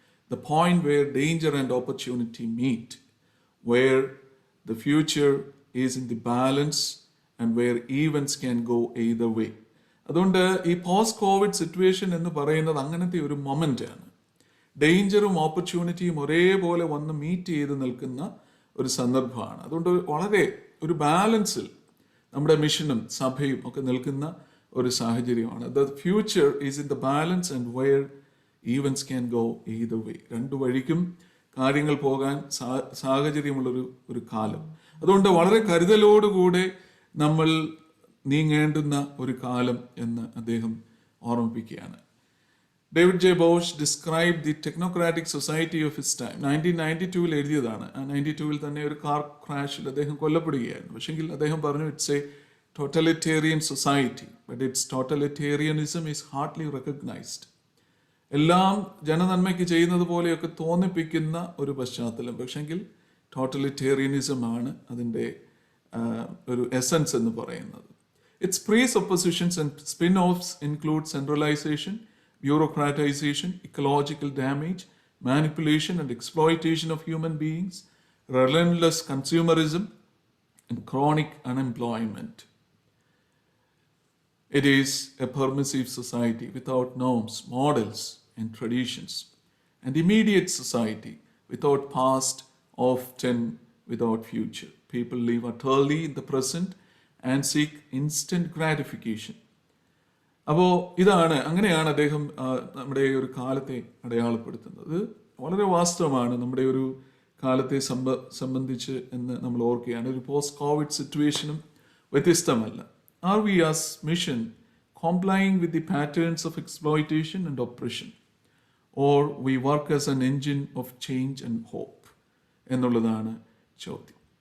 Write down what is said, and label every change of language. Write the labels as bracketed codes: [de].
[en] The point where danger and opportunity meet, where the future is in the balance and where events can go either way. [ml] അതുകൊണ്ട് ഈ post Covid situation എന്ന് പറയുന്നത് അങ്ങനത്തെ ഒരു moment ആണ്. ഡേഞ്ചറും ഓപ്പർച്യൂണിറ്റിയും ഒരേപോലെ വന്ന് മീറ്റ് ചെയ്ത് നിൽക്കുന്ന ഒരു സന്ദർഭമാണ്. അതുകൊണ്ട് വളരെ ഒരു ബാലൻസിൽ നമ്മുടെ മിഷനും സഭയും ഒക്കെ നിൽക്കുന്ന ഒരു സാഹചര്യമാണ്. [en] The future is in the balance and where events can go either way. [ml] രണ്ടു വഴിക്കും കാര്യങ്ങൾ പോകാൻ സാഹചര്യമുള്ളൊരു കാലം. അതുകൊണ്ട് വളരെ കരുതലോടുകൂടെ നമ്മൾ നീങ്ങേണ്ടുന്ന ഒരു കാലം എന്ന് അദ്ദേഹം ഓർമ്മിപ്പിക്കുകയാണ്. [en] David J Bosch describe the technocratic society of his time. [ml] 1992 എഴുതിയതാണ്. ആ 92 തന്നെ ഒരു കാർ ക്രാഷിൽ അദ്ദേഹം കൊല്ലപ്പെടുകയായിരുന്നു. പക്ഷെങ്കിൽ അദ്ദേഹം പറഞ്ഞു [en] It's a totalitarian society, but its totalitarianism is hardly recognised. [ml] എല്ലാം ജനനന്മയ്ക്ക് ചെയ്യുന്നത് പോലെയൊക്കെ തോന്നിപ്പിക്കുന്ന ഒരു പശ്ചാത്തലം, പക്ഷെങ്കിൽ ടോട്ടലിറ്റേറിയനിസം ആണ് അതിൻ്റെ ഒരു എസൻസ് എന്ന് പറയുന്നത്. [en] Its presuppositions and spin-offs include centralization, bureaucratization, ecological damage, manipulation and exploitation of human beings, relentless consumerism, and chronic unemployment. It is a permissive society without norms, models, and traditions, and immediate society without past, often without future. People live utterly in the present and seek instant gratification. [ml] അപ്പോൾ അങ്ങനെയാണ് അദ്ദേഹം നമ്മുടെ ഒരു കാലത്തെ അടയാളപ്പെടുത്തുന്നത്. വളരെ വാസ്തവമാണ് നമ്മുടെ ഒരു കാലത്തെ സംബന്ധിച്ച് എന്ന് നമ്മൾ ഓർക്കുകയാണ്. ഒരു പോസ്റ്റ് കോവിഡ് സിറ്റുവേഷനും വ്യത്യസ്തമല്ല. [en] are we as mission complying with the patterns of exploitation and oppression, or we work as an engine of change and hope [ml] എന്നുള്ളതാണ് ചോദ്യം.